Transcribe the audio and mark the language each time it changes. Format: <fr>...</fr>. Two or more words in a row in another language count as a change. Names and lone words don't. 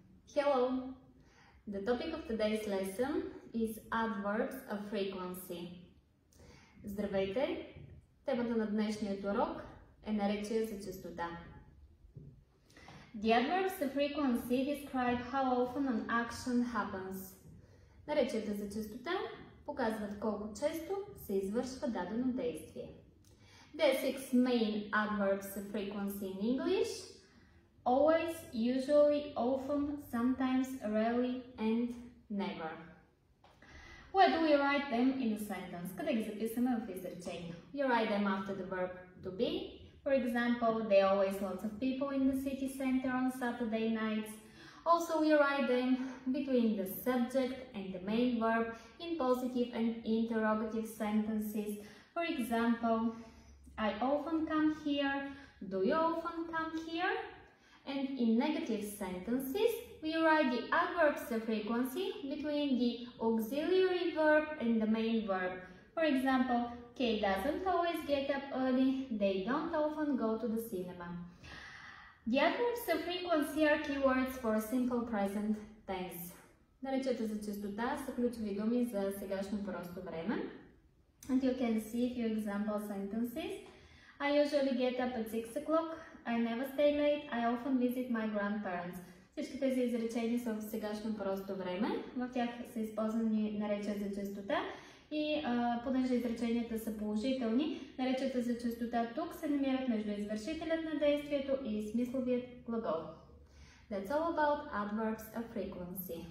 <en>Hello! The topic of today's lesson is adverbs of frequency.</en> <bg>Здравейте! Темата на днешният урок е наречие за честота.</bg> <en>The adverbs of frequency describe how often an action happens.</en> <bg>Наречията за честота показват колко често се извършва дадено действие.</bg> <en>There are 6 main adverbs of frequency in English: always, usually, often, sometimes, rarely, and never. Where do we write them in a sentence?</en> <bg>Къде ги записаме в изречение?</bg> <en>You write them after the verb to be. For example, there are always lots of people in the city center on Saturday nights. Also, we write them between the subject and the main verb in positive and interrogative sentences. For example, I often come here. Do you often come here? And in negative sentences, we write the adverbs of frequency between the auxiliary verb and the main verb. For example, Kate doesn't always get up early. They don't often go to the cinema. The adverbs of frequency are keywords for simple present tense.</en> <bg>Наречията за честота са ключови думи за сегашно просто време.</bg> <en>And you can see a few example sentences. I usually get up at 6 o'clock. I never stay late. I often visit my grandparents.</en> <bg>Всички тези изречения са в сегашно просто време. В тях са използвани наречия за честота и понеже изреченията са положителни, наречията за честота тук се намират между извършителят на действието и смисловият глагол.</bg> <en>That's all about adverbs of frequency.</en>